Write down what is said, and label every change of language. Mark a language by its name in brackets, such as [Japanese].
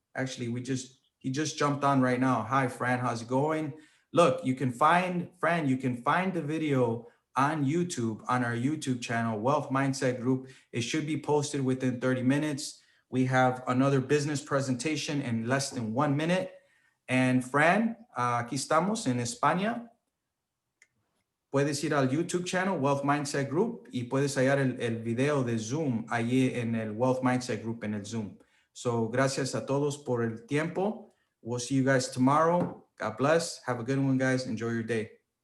[English] Actually, he just jumped on right now. Hi, Fran, how's it going? Look, you can find the video on YouTube, on our YouTube channel, Wealth Mindset Group. It should be posted within 30 minutes. We have another business presentation in less than 1 minute. [Spanish] And Fran, aquí estamos en España. Puedes ir al YouTube channel, Wealth Mindset Group, y puedes hallar el video de Zoom allí en el Wealth Mindset Group en el Zoom. [English] So, gracias a todos por el tiempo. We'll see you guys tomorrow. God bless. Have a good one, guys. Enjoy your day.